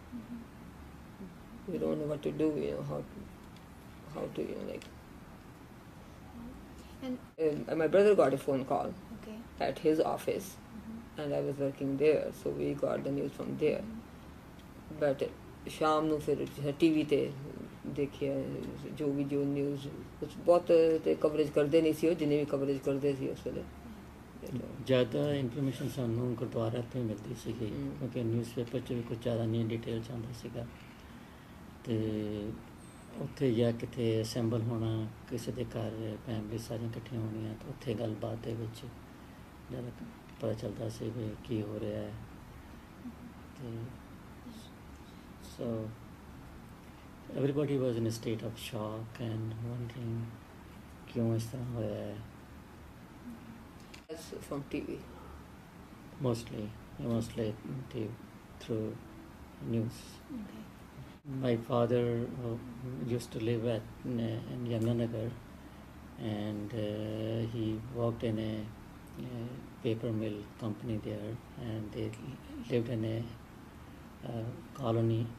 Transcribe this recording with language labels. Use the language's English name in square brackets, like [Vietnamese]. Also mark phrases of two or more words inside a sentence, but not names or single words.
[English] We don't know what to do, how to and my brother got a phone call at his office, and I was working there, so we got the news from there. [Punjabi] But ਸ਼ਾਮ ਨੂੰ ਫਿਰ TV ਤੇ ਦੇਖਿਆ ਜੋ ਨਿਊਜ਼ ਬਹੁਤ ਤੇ ਕਵਰੇਜ ਕਰਦੇ ਨਹੀਂ ਸੀ ਉਹ ਜਿੰਨੀ ਵੀ ਕਵਰੇਜ ਕਰਦੇ ਸੀ ਉਸ ਵੇਲੇ ਜ਼ਿਆਦਾ ਇਨਫੋਰਮੇਸ਼ਨ ਸਾਨੂੰ ਗੁਰਦੁਆਰਾ ਤੋਂ ਹੀ ਮਿਲਦੀ ਸੀਗੀ ਕਿਉਂਕਿ ਨਿਊਜ਼ਪੇਪਰ 'ਚ ਵੀ ਕੁਝ ਜ਼ਿਆਦਾ ਨਹੀਂ ਡਿਟੇਲ 'ਚ ਆਉਂਦਾ ਸੀਗਾ ਅਤੇ ਉੱਥੇ ਜਾਂ ਕਿਤੇ ਅਸੈਂਬਲ ਹੋਣਾ ਕਿਸੇ ਦੇ ਘਰ ਫੈਮਲੀ ਸਾਰੀਆਂ ਇਕੱਠੀਆਂ ਹੋਣੀਆਂ ਤਾਂ ਉੱਥੇ ਗੱਲਬਾਤ ਦੇ ਵਿੱਚ ਜ਼ਿਆਦਾ ਪਤਾ ਚੱਲਦਾ ਸੀ ਵੀ ਕੀ ਹੋ ਰਿਹਾ ਹੈ ਅਤੇ [English] so everybody was in a state of shock and wondering [Punjabi] ਕਿਉਂ ਇਸ ਤਰ੍ਹਾਂ ਹੋਇਆ ਹੈ. [English] That's from TV. Mostly TV, through news. Okay. My father used to live in Yamunanagar, and he worked in a paper mill company there, and they lived in a colony.